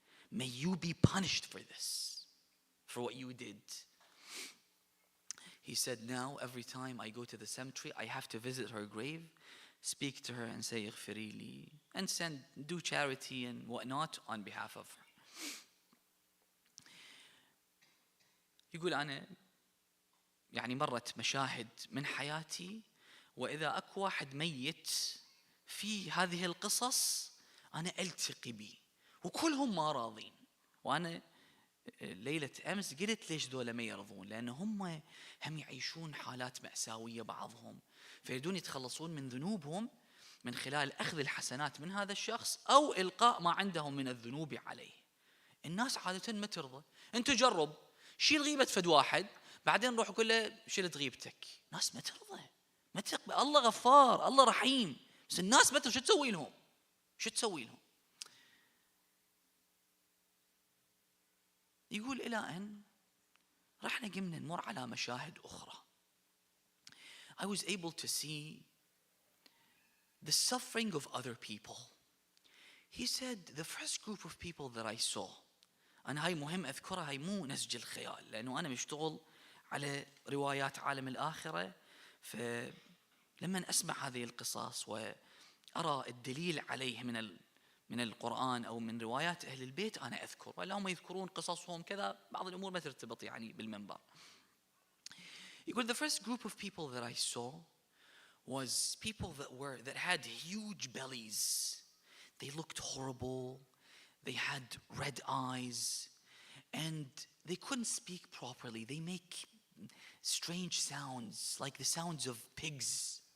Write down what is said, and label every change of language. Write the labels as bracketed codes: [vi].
[en] May you be punished for this, for what you did. He said, now every time I go to the cemetery, I have to visit her grave, speak to her and say, [ar] اغفري لي, [en] and do charity and whatnot on behalf of her. [ar] يقول أنا يعني مرت مشاهد من حياتي، وإذا أكو واحد ميت في هذه القصص أنا ألتقي به، وكلهم ما راضين. وأنا ليلة أمس قلت ليش دول ما يرضون؟ لأن هم يعيشون حالات مأساوية بعضهم، فيريدون يتخلصون من ذنوبهم من خلال أخذ الحسنات من هذا الشخص أو إلقاء ما عندهم من الذنوب عليه. الناس عادة ما ترضى. أنت جرب شيل غيبة فد واحد، بعدين روح قول له شلت غيبتك. ناس ما ترضى، ما تقبل. الله غفار، الله رحيم، بس الناس ما ترضى. شو تسوي لهم؟ شو تسوي لهم؟ يقول إلى أن رحنا قمنا نمر على مشاهد أخرى. [en] I was able to see the suffering of other people. He said the first group of people that I saw, [ar] أنا هاي مهم أذكرها، هاي مو نسج الخيال، لأنه أنا مشتغل على روايات عالم الآخرة، فلما أسمع هذه القصص وأرى الدليل عليه من القرآن أو من روايات أهل البيت أنا أذكر، ولا هم يذكرون قصصهم كذا، بعض الأمور ما ترتبط يعني بالمنبر. يقول [en] the first group of people that I saw was people that had huge bellies. They looked horrible. They had red eyes, and they couldn't speak properly. They make strange sounds, like the sounds of pigs.